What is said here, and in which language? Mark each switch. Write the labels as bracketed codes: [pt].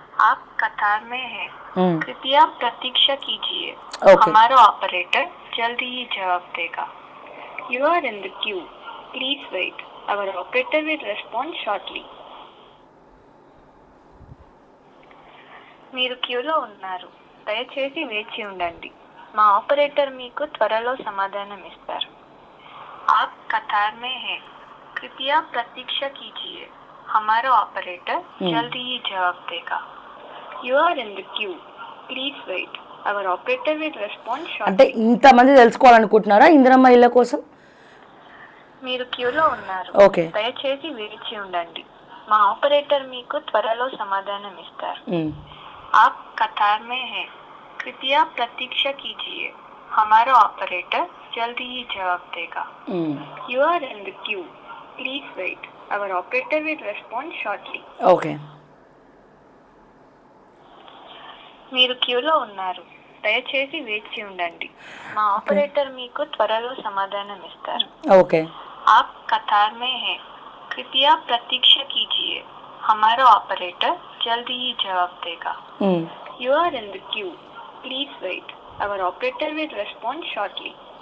[hi] आप कतार में हैं, कृपया प्रतीक्षा कीजिए. हमारा ऑपरेटर जल्दी ही जवाब देगा. [en] You are in the queue. Please wait. Our operator will respond shortly. [te] మీరు క్యూలో ఉన్నారు, దయచేసి వేచి ఉండండి. మా ఆపరేటర్ మీకు త్వరలో సమాధానం ఇస్తారు. [hi] आप कतार में हैं, कृपया प्रतीक्षा कीजिए. हमारा ऑपरेटर जल्दी ही जवाब देगा. [en] You are in the queue. Please wait. Our operator will respond shortly. [te] అంటే ఇంతమంది తెలుసుకోవాలనుకుంటున్నారా ఇందిరమ్మ ఇళ్ళ కోసం? మీరు క్యూలో ఉన్నారు, ఓకే, దయచేసి వేచి ఉండండి. మా ఆపరేటర్ మీకు త్వరలో సమాధానం ఇస్తారు. [hi] आप कतार में हैं, कृपया प्रतीक्षा कीजिए. हमारा ऑपरेटर जल्दी ही जवाब देगा. [en] You are in the queue. Please wait. Our operator will respond shortly. [te] Okay. మీరు క్యూలో ఉన్నారు, దయచేసి వేచి ఉండండి. మా ఆపరేటర్ మీకు త్వరలో సమాధానం ఇస్తారు. ఓకే. [hi] आप कतार में हैं, कृपया प्रतीक्षा कीजिए. हमारा ऑपरेटर जल्दी ही जवाब देगा. [en] You are in the queue. Please wait. Our operator will respond shortly.